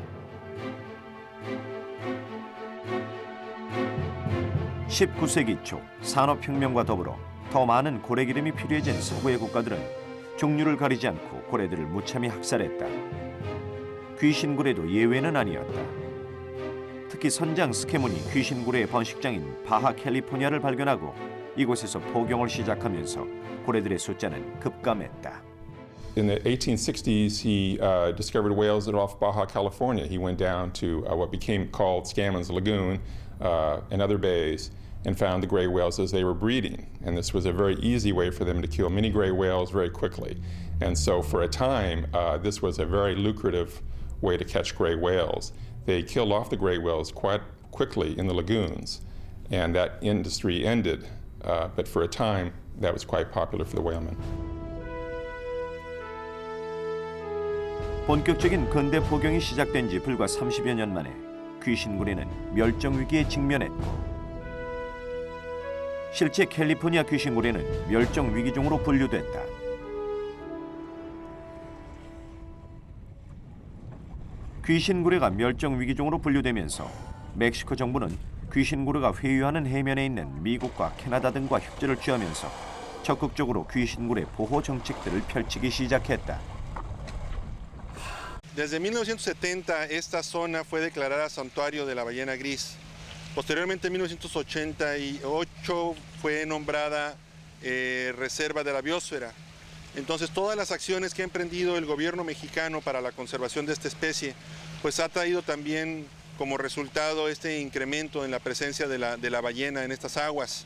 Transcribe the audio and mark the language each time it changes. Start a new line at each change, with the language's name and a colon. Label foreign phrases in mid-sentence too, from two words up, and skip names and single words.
Korean: (19세기) 초 산업혁명과 더불어 더 많은 고래 기름이 필요해진 서구의 국가들은 종류를 가리지 않고 고래들을 무참히 학살했다. 귀신고래도 예외는 아니었다. 특히 선장 스캐문이 귀신고래의 번식장인 바하 캘리포니아를 발견하고 이곳에서 포경을 시작하면서 고래들의 숫자는 급감했다.
English: In the 1860s, he discovered whales that are off Baja California. He went down to what became called Scammons Lagoon and other bays and found the gray whales as they were breeding. And this was a very easy way for them to kill many gray whales very quickly. And so for a time, this was a very lucrative way to catch gray whales. They killed off the gray whales quite quickly in the lagoons, and that industry ended. But for a time, that was quite popular for the whalemen.
Korean: 본격적인 근대 포경이 시작된 지 불과 30여 년 만에 귀신고래는 멸종 위기에 직면했고 실제 캘리포니아 귀신고래는 멸종 위기종으로 분류됐다. 귀신고래가 멸종 위기종으로 분류되면서 멕시코 정부는 귀신고래가 회유하는 해면에 있는 미국과 캐나다 등과 협조를 취하면서 적극적으로 귀신고래 보호 정책들을 펼치기 시작했다.
Spanish: Desde 1970 esta zona fue declarada santuario de la ballena gris. Posteriormente en 1988 fue nombrada reserva de la biosfera. Entonces todas las acciones que ha emprendido el gobierno mexicano para la conservación de esta especie pues ha traído también como resultado este incremento en la presencia de la ballena en estas aguas.